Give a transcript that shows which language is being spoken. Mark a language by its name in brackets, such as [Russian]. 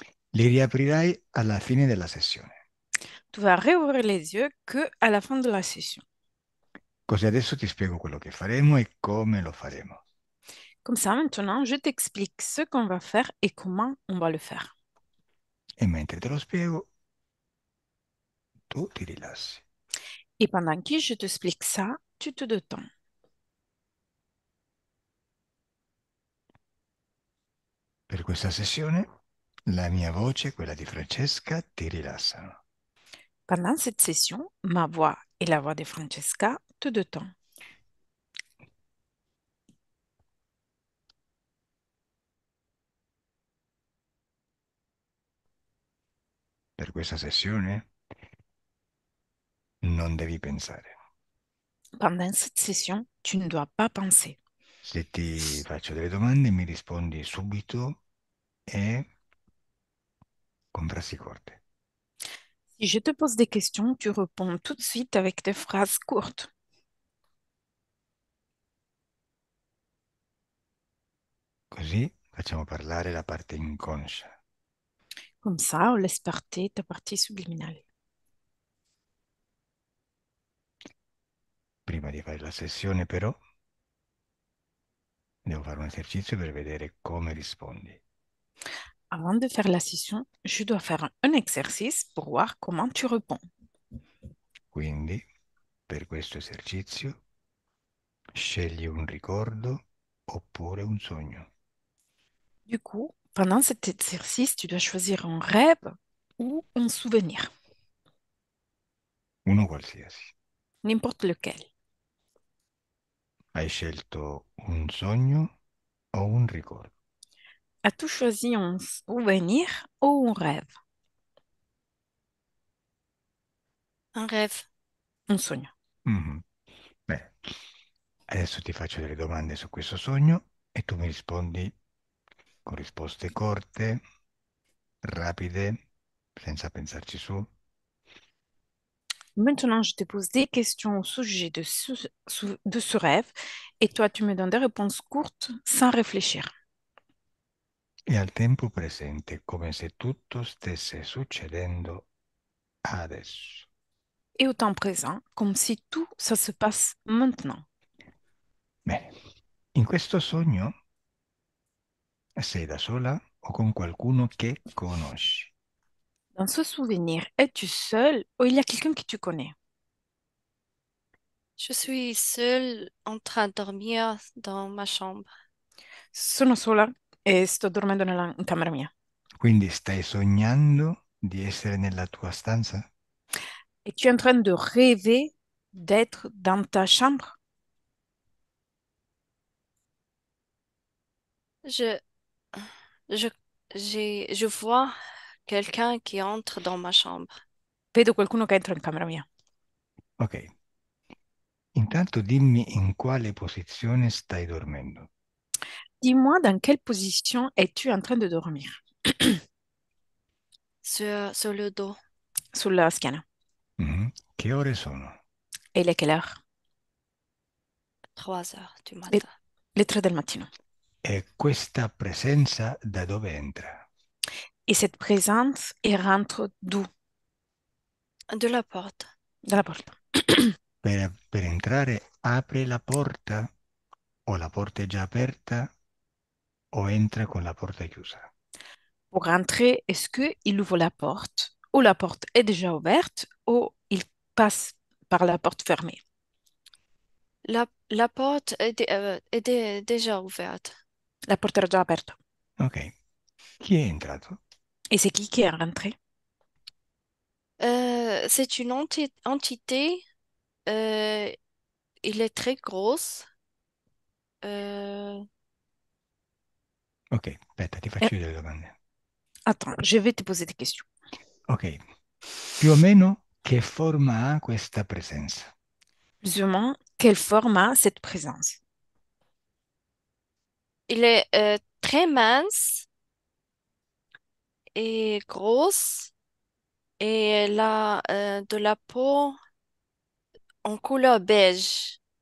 [Italian] Li riaprirai alla fine della sessione. [French] Tu vas réouvrir les yeux que à la fin de la session. [Italian] Così adesso ti spiego quello che faremo e come lo faremo. [French] Comme ça, maintenant, je t'explique ce qu'on va faire et comment on va le faire. [Italian] E mentre te lo spiego, tu ti rilassi. [French] Et pendant que je t'explique ça, tu te détends. [Italian] Per questa sessione, la mia voce e quella di Francesca ti rilassano. [French] Pendant cette session, ma voix et la voix de Francesca te détendent. [Italian] Per questa sessione non devi pensare. [French] Pendant cette session, tu ne dois pas penser. [Italian] Se ti faccio delle domande, mi rispondi subito e con frasi corte. [French] Si je te pose des questions, tu réponds tout de suite avec des phrases courtes. [Italian] Così facciamo parlare la parte inconscia. [French] Comme ça, on laisse partir ta partie subliminale. [Italian] Prima di fare la sessione, però, devo fare un esercizio per vedere come rispondi. [French] Avant de faire la session, je dois faire un exercice pour voir comment tu réponds. [Italian] Quindi, per questo esercizio, scegli un ricordo oppure un sogno, [French] Du coup, pendant cet exercice, tu dois choisir un rêve ou un souvenir, [Italian] uno qualsiasi. [French] n'importe lequel. [Italian] Hai scelto un sogno o un ricordo? [French] As-tu choisi un souvenir ou un rêve? Un rêve. [Italian] Un sogno. Mhm. Bene, adesso ti faccio delle domande su questo sogno e tu mi rispondi con risposte corte, rapide, senza pensarci su. [French] Maintenant, je te pose des questions au sujet de ce rêve et toi, tu me donnes des réponses courtes sans réfléchir. [Italian] E al tempo presente, come se tutto stesse succedendo adesso. [French] Et au temps présent, comme si tout ça se passe maintenant. [Italian] Bene, in questo sogno sei da sola o con qualcuno che conosci? [French] Dans ce souvenir, es-tu seul ou il y a quelqu'un que tu connais? Je suis seule en train de dormir dans ma chambre. [Italian] Sono sola e sto dormendo in camera mia. Quindi stai sognando di essere nella tua stanza? [French] Et tu es en train de rêver d'être dans ta chambre? Je, je, je vois quelqu'un qui entre dans ma chambre. [Italian] Vedo qualcuno che entra in camera mia. Ok, intanto dimmi in quale posizione stai dormendo. [French] Dis-moi dans quelle position es-tu en train de dormir? Sur le dos. [Italian] Sulla schiena. Mhm. Che ore sono? [French] E il est quelle heure? 3 heures du Le, matin. [Italian] le 3 del mattino. E questa presenza da dove entra? [French] Et cette présence, elle rentre d'où? De la porte. [Italian] Dalla porta. Per entrare apre la porta o la porta è già aperta o entra con la porta chiusa? [French] Pour rentrer, est-ce qu'il ouvre la porte ou la porte est déjà ouverte ou il passe par la porte fermée? La porte est déjà ouverte. [Italian] La porte era già aperta. Ok, chi è entrato? [French] Et c'est qui est rentré? C'est une entité. euh, il est très grosse. Euh, [Italian] Ok, aspetta, ti Eh, faccio io delle domande. [French] attends, je vais te poser des questions. [Italian] Ok, più o meno che forma ha questa presenza? [French] Plus ou moins, quelle forme a cette présence? il est très mince et grosse et elle a de la peau en couleur beige.